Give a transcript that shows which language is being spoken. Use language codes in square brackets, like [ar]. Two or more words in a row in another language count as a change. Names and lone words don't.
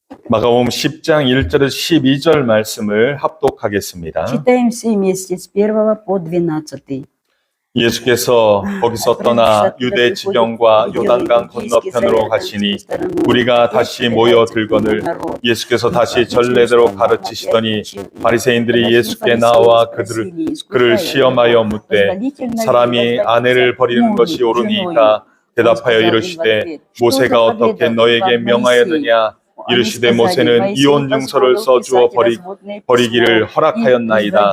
[ko] 마가복음 10장 1절에서 12절 말씀을 합독하겠습니다. [ru] Читаем все вместе с 1 по 12. [ko] 예수께서 거기서 떠나 유대 지경과 요단강 건너편으로 가시니 우리가 다시 모여 들거늘 예수께서 다시 전례대로 가르치시더니 바리새인들이 예수께 나와 그를 시험하여 묻되 사람이 아내를 버리는 것이 옳으니까 대답하여 이르시되 모세가 어떻게 너에게 명하였느냐 이르시되 모세는 이혼 증서를 써주어 버리기를 허락하였나이다.